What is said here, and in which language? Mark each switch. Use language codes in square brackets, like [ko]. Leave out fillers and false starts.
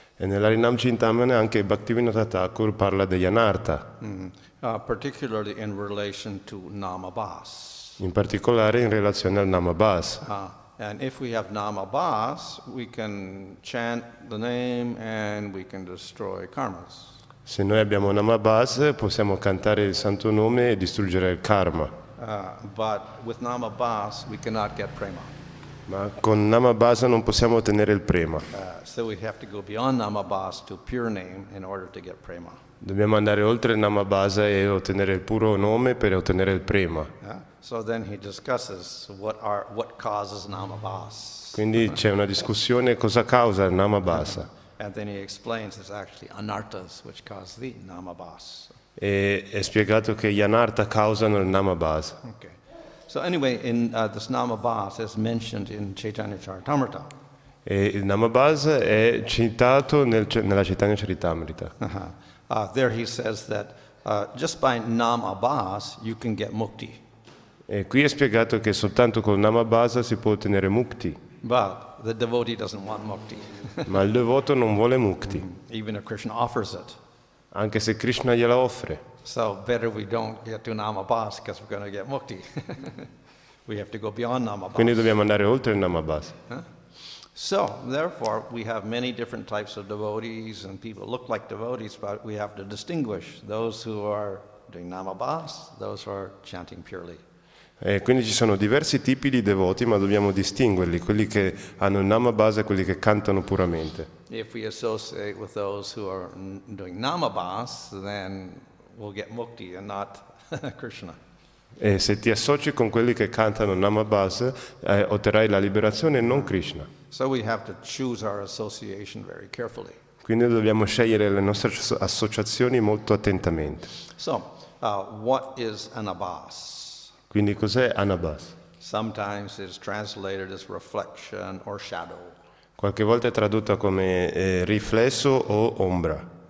[it] E nell'Harinam Chintamani anche Bhaktivinoda Thakur parla degli anartha, [en] Particularly in relation to Namabhas. [it] in particolare in relazione al Namabhas. [en] And if we have Namabhas, we can chant the name and we can destroy karmas. [it] Se noi abbiamo Namabhas possiamo cantare il santo nome e distruggere il karma, [en] But with Namabhas, we cannot get prema. [it] ma con Namabhas non possiamo ottenere il prema. [en] So we have to go beyond Namabhas to pure name in order to get prema. [it] Dobbiamo andare oltre il Namabhasa e ottenere il puro nome per ottenere il prema. [en] So then he discusses what causes Namabhas. [it] Quindi c'è una discussione cosa causa il Namabhasa. [en] And then he explains it's actually anarthas which cause the Namabhas. [it] E è spiegato che gli anartha causano il Namabhasa. [en] Okay. So anyway, in this Namabhas is mentioned in Chaitanya Charitamrita. [it] E il Namabhasa è citato nella Chaitanya Charitamrita. [en] There he says that just by Namabhas you can get mukti. [it] E qui è spiegato che soltanto col Namabhasa si può ottenere mukti, [en] But the devotee doesn't want mukti. [it] ma il devoto non vuole mukti, [en] Even if Krishna offers it. [it] anche se Krishna gliela offre. [en] So better we don't get to Namabhas because we're going to get mukti. We have to go beyond Namabhas. [it] Quindi dobbiamo andare oltre il Namabhasa. [en] So, therefore, we have many different types of devotees, and people look like devotees, but we have to distinguish those who are doing Namabhas, those who are chanting purely. [it] E quindi ci sono diversi tipi di devoti, ma dobbiamo distinguerli, quelli che hanno il Namabhasa e quelli che cantano puramente. [en] If we associate with those who are doing Namabhas, then we'll get mukti and not Krishna. [it] E se ti associ con quelli che cantano Namabhasa, otterrai la liberazione e non Krishna. [en] So we have to choose our association very carefully. [it] Quindi dobbiamo scegliere le nostre associazioni molto attentamente. [en] So, what is anabhas? [it] Quindi cos'è Anabhas? [en] Sometimes it's translated as reflection or shadow. [it] Qualche volta è tradotto come riflesso o ombra.